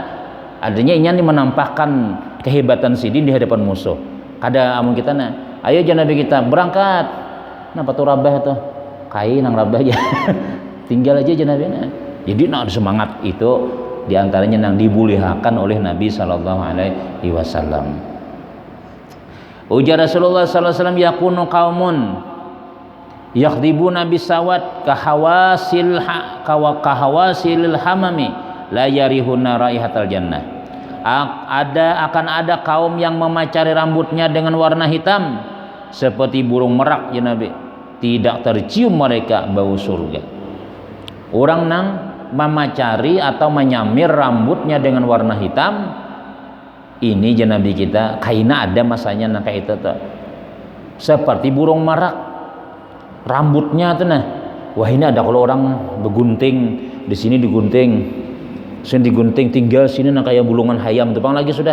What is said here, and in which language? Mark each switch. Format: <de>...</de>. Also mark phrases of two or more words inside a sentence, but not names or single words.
<bjn>Adanya ingin menampakkan kehebatan sidin di hadapan musuh. Kada amun kita nah ayo Nabi kita berangkat. Napa tuh rabah tuh kai nang rabah aja. Tinggal aja Nabi nah. Jadi nak semangat itu diantaranya nang dibulihakan oleh Nabi</bjn> <ar>صلى الله عليه وسلم. Ujar Rasulullah صلى الله عليه وسلم يكون قوم يخضبون بالسواد كحواصل الحمام لا يريحون رائحة الجنة.</ar> <id>Akan ada kaum yang memacari rambutnya dengan warna hitam seperti burung merak ya Nabi, tidak tercium mereka bau surga.</id> <bjn>Orang nang memacari atau menyamir rambutnya dengan warna hitam ini ya Nabi kita kaina ada masanya nang kayak itu tuh. Seperti burung merak rambutnya tuh nah. Wah ini ada kalau orang begunting di sini digunting, sini digunting tinggal sini nang kayak bulungan hayam tepang lagi sudah.</bjn>